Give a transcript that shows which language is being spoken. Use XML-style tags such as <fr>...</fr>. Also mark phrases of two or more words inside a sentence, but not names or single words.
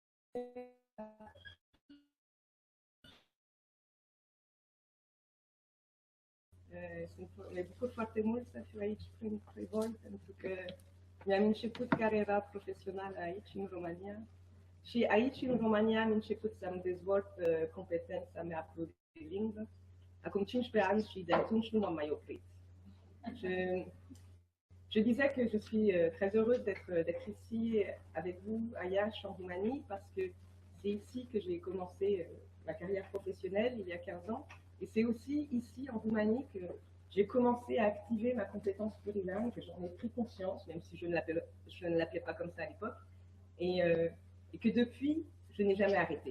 <ro>sunt bucur foarte mult să fiu aici printre voi, pentru că mi-am început cariera profesională aici, în România. Și aici, în România, am început să-mi dezvolt competența mea plurilinguă. Acum 15 ans și de atunci nu m-am mai oprit.</ro> <fr>Je disais que je suis très heureuse d'être ici avec vous à Iași, en Roumanie, parce que c'est ici que j'ai commencé ma carrière professionnelle il y a 15 ans. Et c'est aussi ici, en Roumanie, que j'ai commencé à activer ma compétence plurilingue, que j'en ai pris conscience, même si je ne l'appelais pas comme ça à l'époque, et que depuis, je n'ai jamais arrêté.</fr>